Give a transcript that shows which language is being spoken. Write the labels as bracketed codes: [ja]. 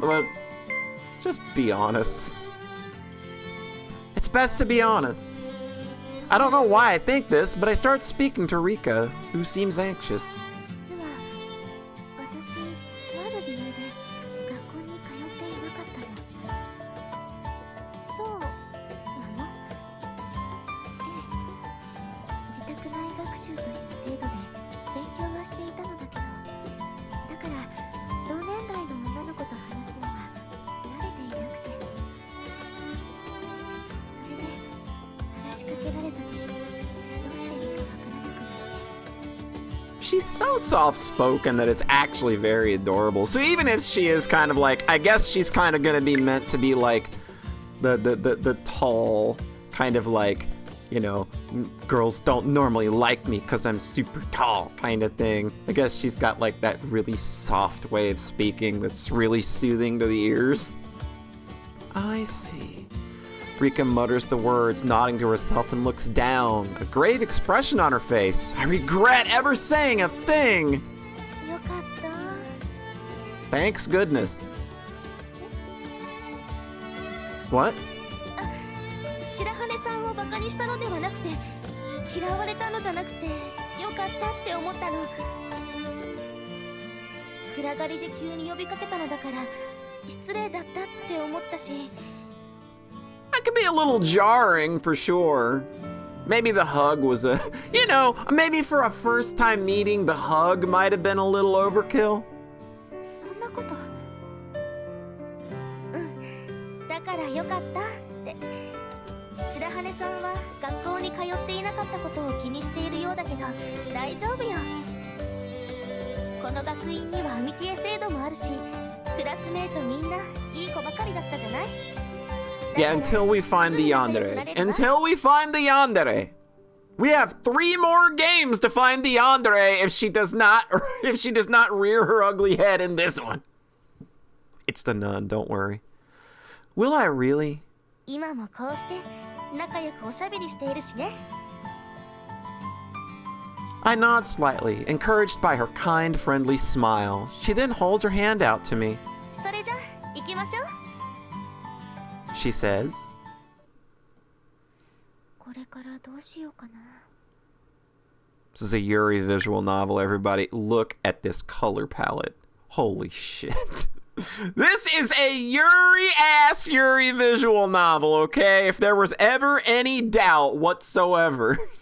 [en] Well, just be honest. It's best to be honest. I don't know why I think this, but I start speaking to Rika, who seems anxious. [ja] 実は私とある理由で学校に通っていなかったの。そうなの？ええ、自宅内学習という制度で勉強はしていたのだけど、だから同年代の女の子と話すのは慣れていなくて、それで話しかけられた時どうしていいかわからなくなって。 [en] She's so soft-spoken that it's actually very adorable. So even if she is kind of like, I guess she's kind of gonna be meant to be like the tall, kind of like, you know, girls don't normally like me because I'm super tall kind of thing. I guess she's got like that really soft way of speaking that's really soothing to the ears. I see. Rika mutters the words, nodding to herself, and looks down, a grave expression on her face. I regret ever saying a thing. [ja] よかった。 [en] Thanks goodness. What? [ja] 白羽さんをバカにしたのではなくて、嫌われたのじゃなくてよかったって思ったの。暗がりで急に呼びかけたのだから失礼だったって思ったし。 [en] That could be a little jarring for sure. Maybe the hug was a, you know, maybe for a first time meeting, the hug might have been a little overkill. [ja] そんなこと。うん、だからよかったって。白羽さんは学校に通っていなかったことを気にしているようだけど大丈夫よ。この学院にはアミティエ制度もあるし、クラスメートみんないい子ばかりだったじゃない。 [en] Yeah, until we find the yandere. Until we find the yandere. We have 3 more games to find the yandere if she does not rear her ugly head in this one. It's the nun, don't worry. Will I really? [ja] 今もこうして仲良くおしゃべりしているしね。 [en] I nod slightly, encouraged by her kind, friendly smile. She then holds her hand out to me. [ja] それじゃ行きましょう。 [en] She says, [ja] これからどうしようかな。 [en] this is a Yuri visual novel, everybody. Look at this color palette. Holy shit. This is a Yuri-ass Yuri visual novel, okay? If there was ever any doubt whatsoever.